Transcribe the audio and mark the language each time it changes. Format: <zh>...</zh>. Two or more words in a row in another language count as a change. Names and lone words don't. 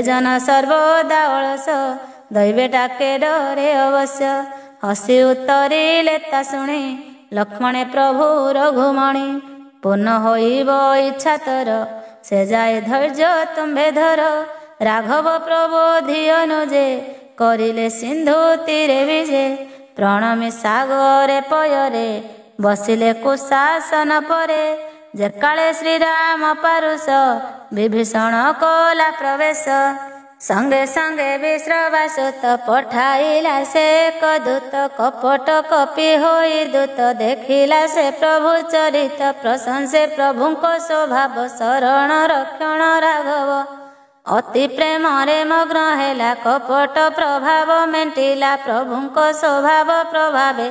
<or>ଜନ ସର୍ବଦା ଅଳସ ଦୈବେ ଡାକେ ଡରେ ଅବଶ୍ୟ ହସି ଉତ୍ତରିଲେ ତା ଶୁଣି ଲକ୍ଷ୍ମଣେ ପ୍ରଭୁ ରଘୁମଣି ପୂର୍ଣ୍ଣ ହୋଇବ ଇଚ୍ଛା ତୋର ସେ ଯାଏ ଧୈର୍ଯ୍ୟ ତୁମ୍ଭେ ଧର ରାଘବ ପ୍ରବୋଧି ଅନୁଜେ କରିଲେ ସିନ୍ଧୁ ତୀରେ ବିଜେ ପ୍ରଣମୀ ସାଗରେ ପୟରେ ବସିଲେ କୁଶାସନ ପରେ ଯେ କାଳେ ଶ୍ରୀରାମ ପାରୁଷ ବିଭୀଷଣ କଲା ପ୍ରବେଶ ସଙ୍ଗେ ସଙ୍ଗେ ବିଶ୍ରବାସୁତ ପଠାଇଲା ସେ ଏକ ଦୂତ କପଟ କପି ହୋଇ ଦୂତ ଦେଖିଲା ସେ ପ୍ରଭୁ ଚରିତ ପ୍ରଶଂସେ ପ୍ରଭୁକୋ ସ୍ୱଭାବ ଶରଣ ରକ୍ଷଣ ରାଘବ ଅତି ପ୍ରେମ ରେ ମଗ୍ନ ହେଲା କପଟ ପ୍ରଭାବ ମେଣ୍ଟିଲା ପ୍ରଭୁକୋ ସ୍ୱଭାବ ପ୍ରଭାବେ</or>